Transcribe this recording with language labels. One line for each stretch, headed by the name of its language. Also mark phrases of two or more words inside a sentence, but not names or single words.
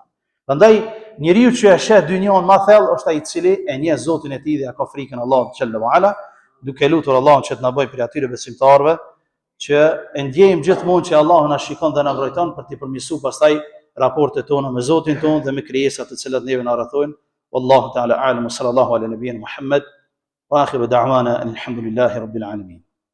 Albanian: Prandaj njeriu që e sheh dynjon më thellë është ai i cili e njeh Zotin e tij dhe ka frikën Allahut
Arabic: جل وعلا,
Albanian: duke lutur Allahun që të na bëjë prej atyre besimtarëve që e ndjejmë gjithmonë që Allahu na shikon dhe na mbrojton për të përmirësuar pastaj raportet tona me Zotin ton dhe me krijesat të cilat neve na rrethojnë.
Arabic: والله تعالى أعلم صلى الله على نبينا محمد وآخر دعوانا الحمد لله رب العالمين.